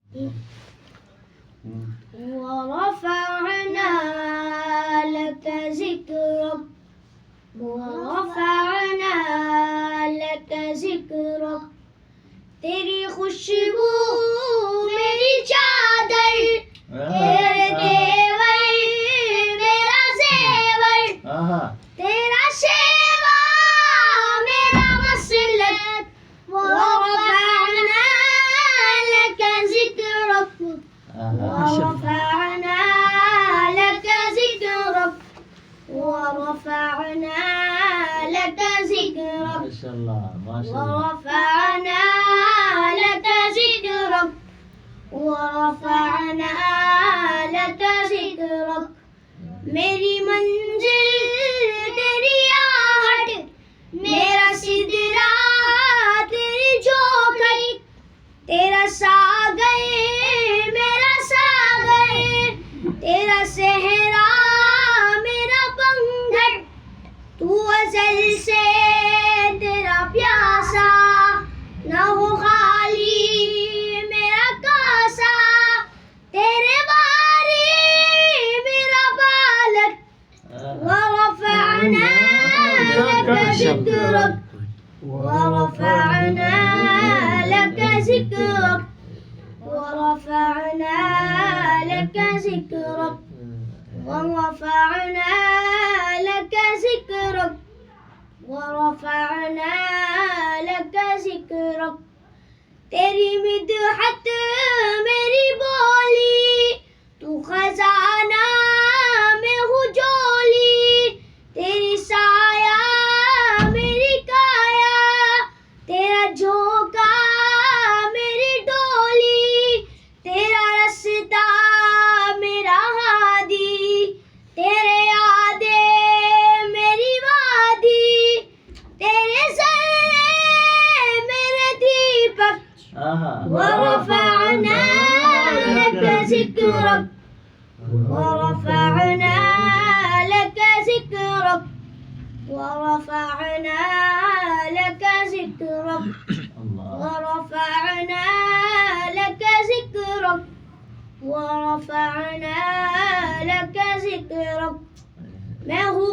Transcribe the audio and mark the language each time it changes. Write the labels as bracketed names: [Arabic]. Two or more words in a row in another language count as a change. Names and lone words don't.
[Arabic] ورفعنا لك ذكرك ورفعنا لك ذكرك [Urdu] تیری خوشبو میری چادر تیرے دیور میرا زیور تیرا شیوہ میرا مسلک [Arabic] ورفعنا لك ذكرك ورفعنا لك ذكرك ورفعنا لك ذكرك ما شاء الله ما شاء الله ورفعنا لك ذكرك ورفعنا لك ذكرك [Urdu] میری منزل تیری آہٹ میرا سدرہ تیری چوکھٹ تیرا ساگر میرا ساگر تیرا صحرا मेरा पंघट तू अज़ल से तेरा प्यासा न हो खाली मेरा कासा तेरे बारी मेरा [Arabic] बालक ورفعنا لك ذكرك ورفعنا لك ذكرك ورفعنا لك ذكرك ورفعنا لك ذكرك ورفعنا لك ذكرك [Urdu] تیری مدحت میری بولی تو खजाना में हूँ जोली तेरी साया میری کایا تیرا جھونکا میری ڈولی تیرا راستہ میرا ہادی تیرے یادے میری وادی تیرے ذرے میرے دیپک [Arabic] ورفعنا لك ذكرك ورفعنا لك ذكرك ورفعنا لك ذكرك ورفعنا لك ذكرك ورفعنا لك ذكرك [Urdu] میں ہوں